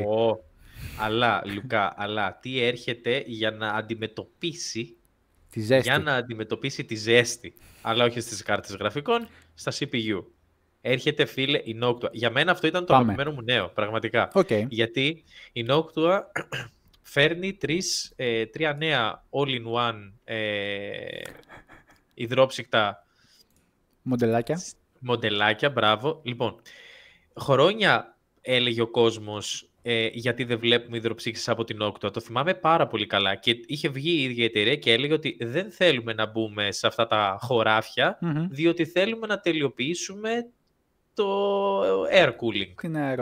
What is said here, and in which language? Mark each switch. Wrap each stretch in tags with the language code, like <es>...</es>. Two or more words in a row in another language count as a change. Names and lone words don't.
<el>Αλλά, Λουκά, τι έρχεται για να αντιμετωπίσει τη ζέστη, αλλά όχι στις κάρτες γραφικών, στα CPU. Έρχεται, φίλε, η Noctua. Για μένα αυτό ήταν το αγαπημένο μου νέο, πραγματικά. Γιατί η Noctua φέρνει τρία νέα</el> <en>all-in-one</en> <el>υδρόψυκτα μοντελάκια, μπράβο. Λοιπόν, χρόνια έλεγε ο κόσμος γιατί δεν βλέπουμε υδροψύχεις από την Noctua. Το θυμάμαι πάρα πολύ καλά και είχε βγει η ίδια εταιρεία και έλεγε ότι δεν θέλουμε να μπούμε σε αυτά τα χωράφια, διότι θέλουμε να τελειοποιήσουμε το</el> <en>air cooling.</en>